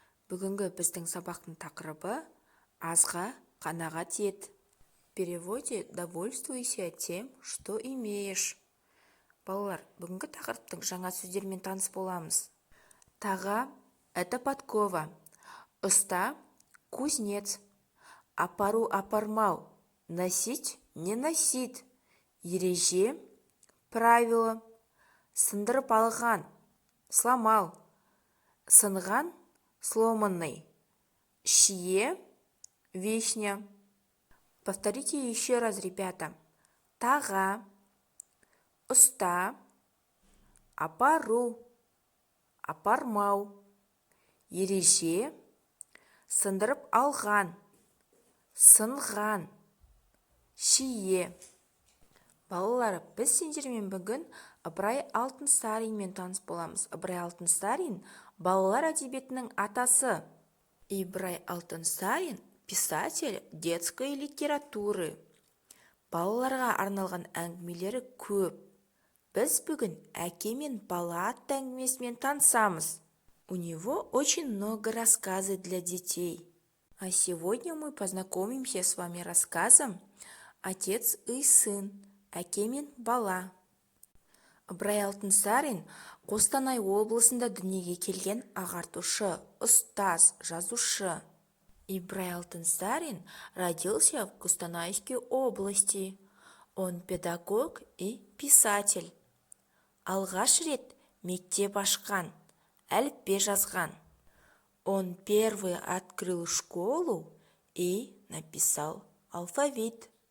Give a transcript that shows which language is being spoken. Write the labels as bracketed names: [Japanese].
[Kazakh] Бүгінгі біздің сабақтың тақырыбы азға қанағат ет. [Russian] В переводе довольствуйся тем, что имеешь. [Kazakh] Балалар, бүгінгі тақырыптың жаңа сөздермен таныс боламыз. Таға [Russian] – это подкова. [Kazakh] Ұста [Russian] – кузнец. [Kazakh] Апару – апармау. [Russian] Носить – не носить. [Kazakh] Ереже – [Russian] правило. [Kazakh] Сындырып алған – [Russian] сломал. [Kazakh] Сынған – [Russian] сломанный. [Kazakh] Шие – [Russian] вишня. Повторите еще раз, ребята. [Kazakh] Таға, ұста, апару, апармау. Ереже – сындырып алған, сынған. Шие. Балалар, біз сендермен бүгін Ыбырай Алтынсаринмен таныс боламыз. Ыбырай Алтынсарин балалар әдебиетінің атасы. [Russian] Ыбырай Алтынсарин писатель детской литературы. [Kazakh] Балаларға арналған әңгімелері көп. Біз бүгін әке мен бала атты әңгімесімен танысамыз. [Russian] У него очень много рассказов для детей. А сегодня мы познакомимся с вами рассказом «Отец и сын», [Kazakh] әке мен бала. Ыбырай Алтынсарин Қостанай облысында дүниеге келген ағартушы, ұстаз, жазушы. [Russian] Ыбырай Алтынсарин родился в Костанайской области. Он педагог и писатель. [Kazakh] Алғаш рет мектеп ашқан, әліппе жазған. [Russian] Он первый открыл школу и написал алфавит.